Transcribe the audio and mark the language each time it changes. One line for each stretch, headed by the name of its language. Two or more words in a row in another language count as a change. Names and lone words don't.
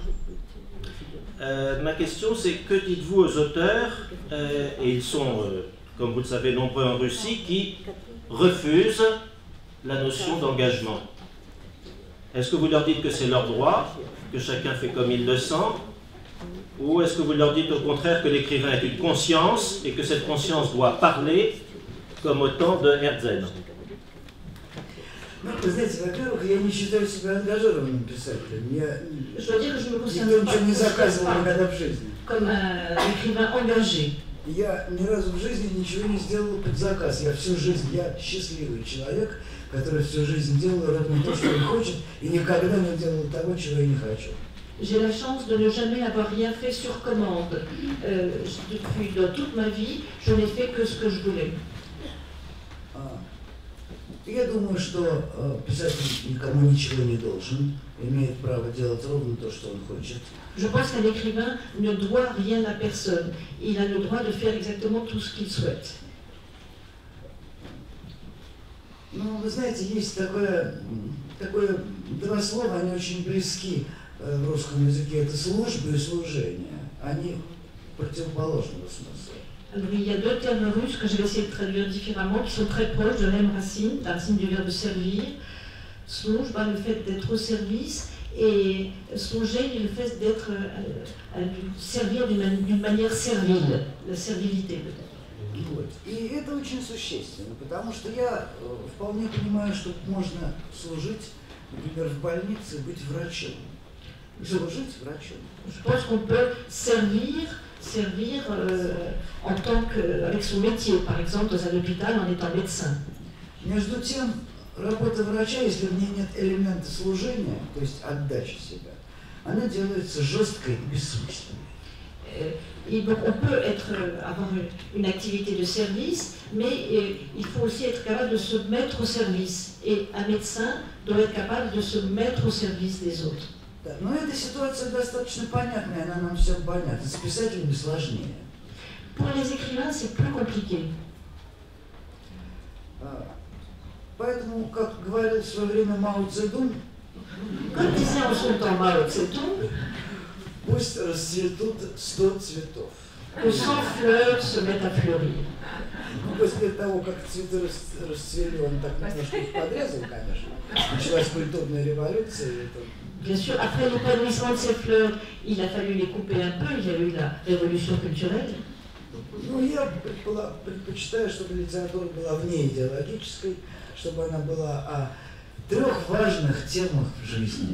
French: Ma question c'est, que dites-vous aux auteurs, et ils sont, comme vous le savez, nombreux en Russie, qui refusent la notion d'engagement? Est-ce que vous leur dites que c'est leur droit, que chacun fait comme il le sent, ou est-ce que vous leur dites au contraire que l'écrivain est une conscience et que cette conscience doit parler, comme au temps de Herzl?
Russian: Ну, вы знаете, во-первых, я не считаю себя ангажированным писателем. Я ничего не заказывал никогда в жизни. Я ни разу в жизни ничего не сделал под заказ. Я всю жизнь, я счастливый человек, который всю жизнь делал ровно то, что он хочет, и никогда не делал того, чего я не хочу.
French: J'ai la chance de ne jamais avoir rien fait sur commande. Depuis toute ma vie, je n'ai fait que ce que je voulais.
Russian: Я думаю, что писатель никому ничего не должен, имеет право делать ровно то, что он хочет.
French: Je pense qu'un écrivain ne doit rien à personne. Il a le droit de faire exactement tout ce qu'il souhaite.
Russian: Ну, вы знаете, есть такое два слова, они очень близки в русском языке. Это служба и служение. Они противоположного смысла.
French: Alors, il y a deux termes russes que je vais essayer de traduire différemment, qui sont très proches de la même racine, la racine du verbe servir. Служба, le fait d'être au service, et служение, le fait d'être servir d'une manière servile, la servilité peut-être.
Russian: Вот. И это очень существенно, потому что я вполне понимаю, что можно служить, например, в больнице, быть врачом. Служить врачом.
French: Je pense qu'on peut servir en tant avec son métier, par exemple dans un hôpital en étant médecin.
Russian: Между тем, работа врача, если в ней нет элемента служения, то есть отдачи себя, она делается жесткой и бессмысленной.
French: Et donc on peut avoir une activité de service, mais il faut aussi être capable de se mettre au service. Et un médecin doit être capable de se mettre au service des autres.
Russian: Да, но эта ситуация достаточно понятная, она нам всем понятна. С писателями сложнее.
French: Pour les écrivains, c'est plus compliqué.
Russian: Поэтому, как говорил в свое время Мао Цзэдун,
French: Comme disait en son temps Mao Tse-tung,
Russian: пусть расцветут 100 цветов.
French: que 100 fleurs se mettent à fleurir.
Russian: Ну, после того, как цветы расцвели, он так немножко их подрезал, конечно. Началась культурная революция.
French: Bien sûr, après l'épanouissement de ces fleurs, il a fallu les couper un peu, il y a eu la révolution culturelle.
Russian: Ну, я предпочитаю, чтобы литература была вне идеологической, чтобы она была о трех важных темах в жизни.